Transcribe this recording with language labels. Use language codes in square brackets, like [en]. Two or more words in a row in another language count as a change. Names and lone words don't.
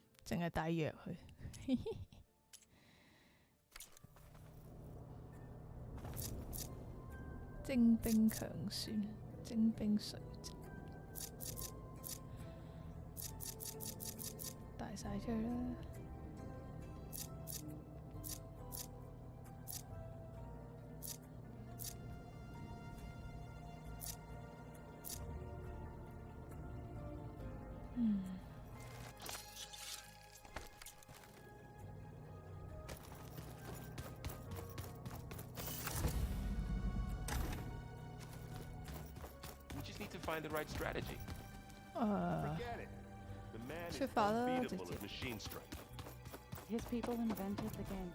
[yue] 淨係帶藥去。精兵強酸，精兵水晶，帶晒出去啦。 [en] Find the right strategy. [yue] 出發啦，直接。 [en] His people invented the game.